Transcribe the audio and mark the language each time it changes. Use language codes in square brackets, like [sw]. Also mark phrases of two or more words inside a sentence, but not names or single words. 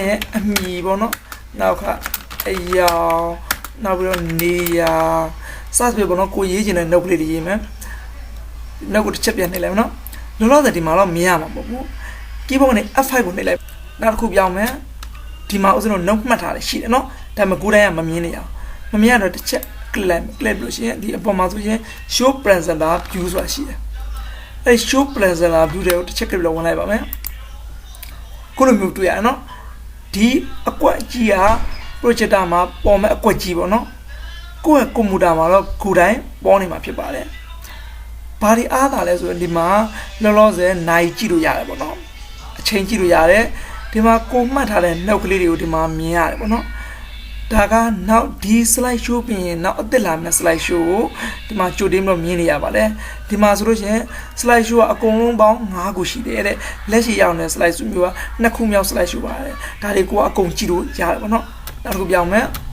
[my] ရဲ့အမီပေါ့နော်နောက်ကအရာနောက်ပြီးတော့နေရာစသဖြင့်ပေါ့နော်ကိုရေးချင်တဲ့ note ကလေးတွေရေးမယ် note ကိုတစ်ချက်ပြန်နှိပ်လိုက်နော်လောလောဆယ်ဒီမှာတော့မြင်ရမှာပေါ့ဘူး keyboard နဲ့ F5 ကိုနှိပ်လိုက်နောက်တစ်ခုပြောင်းမယ်ဒီမှာဥစဉ်တော့ note မှ တ်ထားတယ်ရှိတယ်နော်ဒါပေမဲ့ကိုယ်တိုင်ကမမြင်နေရအောင်မမြင်ရတော့တစ်ချက် click လို့ရှိရင်ဒီအပေါ်မှာဆိုရင် [en] show presenter view [my] ဆိုတာရှိတယ်အဲ [en] show presenter view [my] တွေကိုတစ်ချက် click လို့ဝင်လိုက်ပါမယ်ခု လိုမျိုးတွေ့ရနော်ဒီအကွက်ကြီးက projector မှာပေါ်မဲ့အကွက်ကြီးပေါ့နော်ကိုယ့်ရဲ့ကွန်ပျူတာမှာတော့ကိုယ်တိုင်ပေါ်နေမှာဖြစ်ပါတယ်ဘာဒီအား သာလဲဆိုရင်ဒီမှာလောလောဆယ်နိုင်ကြည့်လို့ရတယ်ပေါ့နော်အချိန်ကြည့်လို့ရတယ်ဒီမှာကိုမှတ်ထားတဲ့နှုတ်ကလေးတွေကိုဒီမှာမြင်ရတယ်ပေါ့နော်ဒါကနောက်ဒီ [en] slide show [my] ပြင်ရင်နောက်အသစ်လာမယ့် [en] slide show [my] ကိုဒီမှာကြိုတင်ပြီးမြင်နေရပါတယ်ဒီမှာဆိုလို့ရှိရင် [en] slide show [my] ကအကုန်လုံးပေါင်း5ခုရှိတယ်တဲ့လက်ရှိရောက်နေတဲ့ [en] slide show [my] မျိုးက2ခုမြောက် [en] slide show [my] ပါတယ်ဒါတွေကိုအကုန်ကြည့်လို့ရတယ်ပေါ့နော်နောက်တစ်ခုပြောင်းမယ်